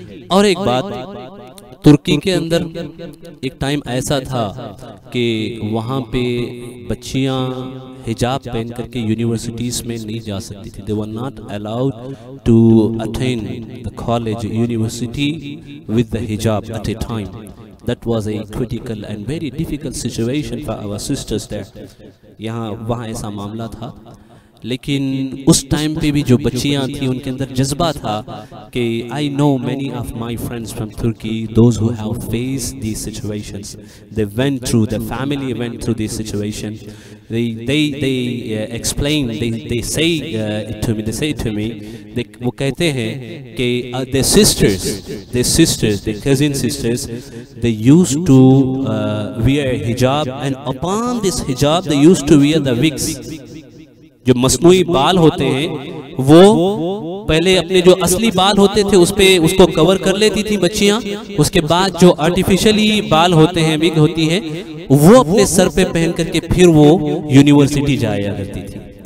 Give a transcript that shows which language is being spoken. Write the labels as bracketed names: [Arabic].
[Hindi] और एक बात, तुर्की के अंदर एक टाइम ऐसा था कि वहाँ पे बच्चियाँ हिजाब पहन करके यूनिवर्सिटीज़ में नहीं जा सकती थी। [English] They were not allowed to attend the college university with the hijab at a time. That was a critical and very difficult situation for our sisters there. [Hindi] वहाँ ऐसा मामला था, लेकिन उस टाइम पे भी जो बच्चियाँ थी उनके अंदर जज्बा था कि [English] I know many of my friends from Turkey, those who have faced these situations, they went through, the family went through this situation. They explain, they say it to me, [Hindi] वो कहते हैं कि [English] their sisters, their cousin sisters, they used to wear hijab, and upon this hijab they used to wear the wigs. [Hindi] जो मसनूई बाल होते हैं वो पहले अपने जो असली बाल होते थे उस पे उसको कवर कर लेती थी बच्चियां, उसके बाद जो आर्टिफिशियली बाल होते हैं, विग होती है, वो अपने सर पे पहन करके फिर वो यूनिवर्सिटी जाया करती थी।